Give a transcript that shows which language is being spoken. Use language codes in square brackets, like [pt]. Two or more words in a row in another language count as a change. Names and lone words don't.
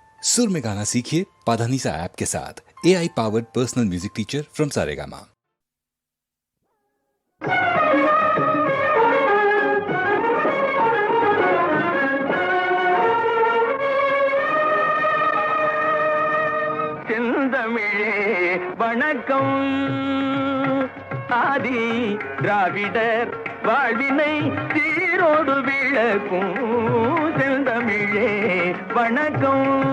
[hi] सुर में गाना सीखिए पाधानीसा ऐप के साथ। [en] AI powered personal music teacher from Saregama. [ta] செந்தமிழே வணக்கம். ஆதி திராவிடர் வாழ்வினை சீரோடு விளக்கும் செந்தமிழே வணக்கம்.